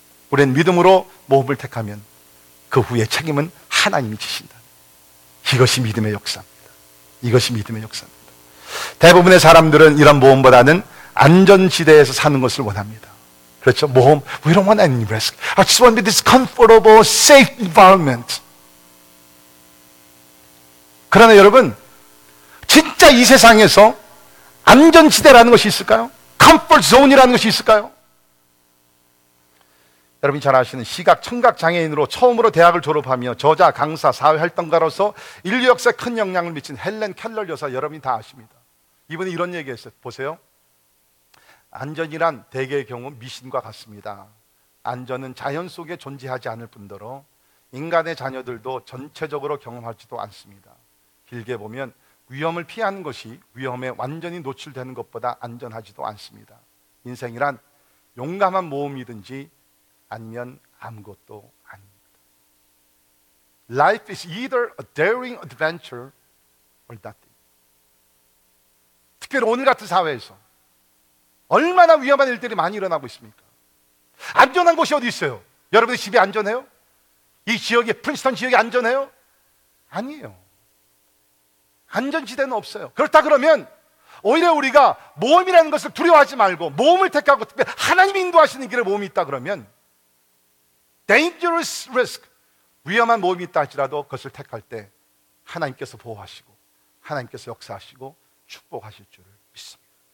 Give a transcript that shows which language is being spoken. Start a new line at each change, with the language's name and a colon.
Korean: 우리는 믿음으로 모험을 택하면 그 후에 책임은 하나님이 지신다. 이것이 믿음의 역사입니다. 이것이 믿음의 역사입니다. 대부분의 사람들은 이런 모험보다는 안전지대에서 사는 것을 원합니다. 그렇죠? 모험.
English: We don't want any risk. I just want this comfortable, safe environment.
Korean: 그러나 여러분, 진짜 이 세상에서 안전지대라는 것이 있을까요? 컴포트존이라는 것이 있을까요? 여러분이 잘 아시는 시각 청각장애인으로 처음으로 대학을 졸업하며 저자, 강사, 사회활동가로서 인류 역사에 큰 영향을 미친 헬렌 켈러 여사 여러분이 다 아십니다. 이분이 이런 얘기했어요. 보세요. 안전이란 대개의 경우 미신과 같습니다. 안전은 자연 속에 존재하지 않을 뿐더러 인간의 자녀들도 전체적으로 경험하지도 않습니다. 길게 보면 위험을 피하는 것이 위험에 완전히 노출되는 것보다 안전하지도 않습니다. 인생이란 용감한 모험이든지 아니면 아무것도 아닙니다.
English: Life is either a daring adventure or nothing.
Korean: 특별히 오늘 같은 사회에서 얼마나 위험한 일들이 많이 일어나고 있습니까? 안전한 곳이 어디 있어요? 여러분의 집이 안전해요? 이 지역이, 프린스턴 지역이 안전해요? 아니에요. 안전지대는 없어요. 그렇다 그러면 오히려 우리가 모험이라는 것을 두려워하지 말고 모험을 택하고 특별히 하나님이 인도하시는 길에 모험이 있다 그러면
English: dangerous risk,
Korean: 위험한 모험이 있다 할지라도 그것을 택할 때 하나님께서 보호하시고 하나님께서 역사하시고 축복하실 줄을 믿습니다.